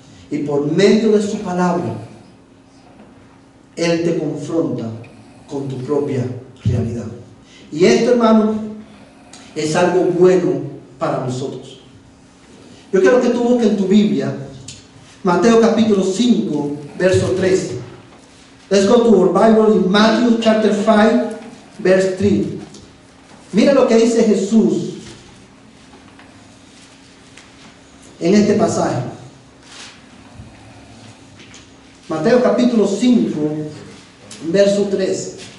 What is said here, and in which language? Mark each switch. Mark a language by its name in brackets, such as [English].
[Spanish] Y por medio de su palabra, Él te confronta con tu propia realidad. Y esto, hermano, es algo bueno para nosotros. Yo quiero que tú busques en tu Biblia Mateo capítulo 5, verso 13. [English] Let's go to our Bible in Matthew chapter 5, verse 3. [Spanish] Mira lo que dice Jesús en este pasaje. Mateo capítulo 5, verso 3.